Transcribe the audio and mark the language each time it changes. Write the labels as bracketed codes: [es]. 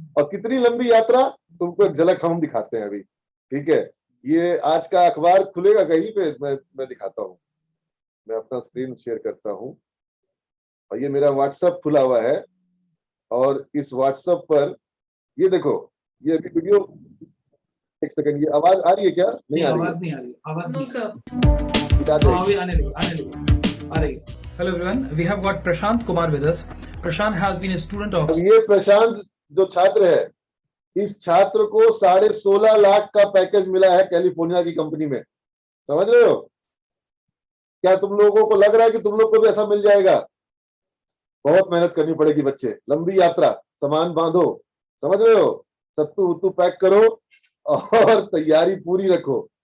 [hi] और कितनी लंबी यात्रा तुमको एक झलक हम दिखाते हैं अभी। ठीक है, ये आज का अखबार खुलेगा कहीं पे, मैं दिखाता हूँ। मैं अपना स्क्रीन शेयर करता हूँ और ये मेरा व्हाट्सएप खुला हुआ है और इस व्हाट्सएप पर ये देखो, ये अभी वीडियो, एक सेकंड, ये आवाज आ रही है क्या? नहीं आ रही है। आवाज नहीं आ रही, आवाज [en] no [hi] नहीं सर। अभी आने लगी आ रही। [en] Hello everyone, we have got Prashant Kumar with us. Prashant has been a student of. [hi] अब ये प्रशांत जो छात्र है, इस छात्र को 16.5 लाख का पैकेज मिला है कैलिफोर्निया की कंपनी में। समझ रहे हो? क्या तुम लोगों को लग रहा है कि तुम लोग को भी ऐसा मिल जाएगा? बहुत मेहनत करनी पड़ेगी बच्चे, लंबी यात्रा, सामान बांधो, समझ रहे हो, सत्तू उत्तू पैक करो और तैयारी पूरी रखो।